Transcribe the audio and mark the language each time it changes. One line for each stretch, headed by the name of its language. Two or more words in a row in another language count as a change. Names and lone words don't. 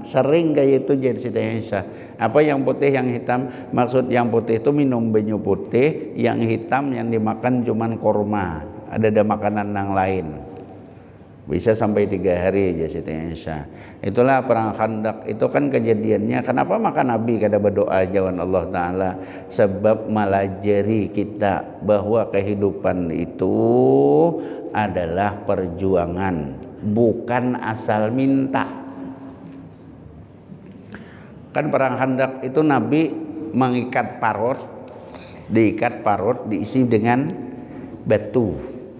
Indonesian: Sering kayak itu jadi Siti Aisyah. Apa yang putih yang hitam?
Banjar: Maksud yang putih itu minum banyu putih, yang hitam yang dimakan cuman korma.
Indonesian: Ada makanan yang lain. Bisa sampai 3 hari aja Siti Aisyah. Itulah perang Khandaq itu kan kejadiannya.
Banjar: Kenapa maka Nabi kada berdoa jawan Allah Ta'ala?
Indonesian: Sebab melajari kita bahwa kehidupan itu adalah perjuangan, bukan asal minta. Kan perang Khandaq itu Nabi mengikat parut, diikat parut diisi dengan batu.